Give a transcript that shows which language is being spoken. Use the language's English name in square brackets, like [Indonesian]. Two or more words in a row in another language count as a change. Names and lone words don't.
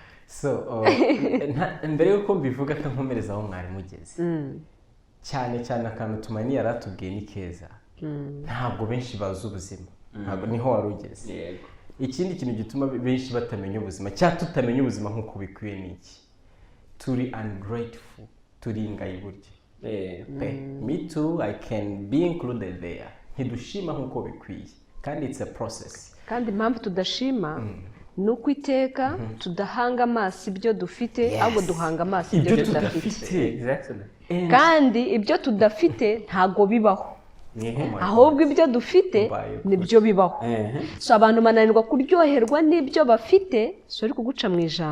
[Kinyarwanda] so mbere yuko mbivuga ko nkomereza aho mwari mugeze cyane cyane akantu tumani yaratubwiye ni keza ntabwo benshi bazi ubuzima ntabwo niho wari ugeze ikindi kintu gituma benshi batamenya ubuzima cyangwa tutamenya ubuzima nk'uko bikwiye ni iki turi ungrateful turi ingayi burya [English] me too I can be included there [Kinyarwanda] ntidushima nk'uko bikwiye kandi [English] it's a process [Kinyarwanda] kandi impamvu tudashima ni uko iteka tudahanga amaso ibyo dufite ahubwo duhanga amaso ibyo tudafite kandi ibyo tudafite ntago bibaho ahubwo ibyo dufite nibyo bibaho so abantu bananirwa kuryoherwa n'ibyo bafite so ari kuguca mu ijambo